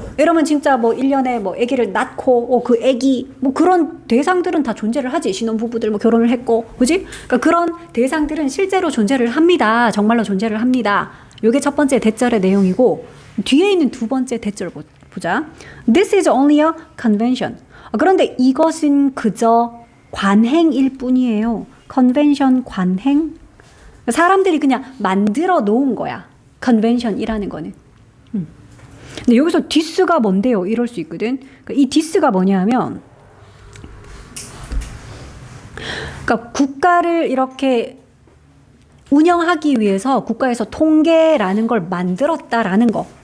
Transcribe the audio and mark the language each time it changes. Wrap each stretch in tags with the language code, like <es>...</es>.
<ko>이러면 진짜 뭐 1년에 뭐 아기를 낳고 그 아기 뭐 그런 대상들은 다 존재를 하지. 신혼부부들 뭐 결혼을 했고, 그지? 그러니까 그런 대상들은 실제로 존재를 합니다. 정말로 존재를 합니다. 요게 첫 번째 대절의 내용이고 뒤에 있는 두 번째 대절 보자.</ko> <en>This is only a convention.</en> <ko>그런데 이것은 그저 관행일 뿐이에요. convention 관행. 사람들이 그냥 만들어 놓은 거야. convention이라는 거는. 근데 여기서 this가 뭔데요? 이럴 수 있거든. 그러니까 이 this가 뭐냐 하면 그러니까 국가를 이렇게 운영하기 위해서 국가에서 통계라는 걸 만들었다라는 거.</ko>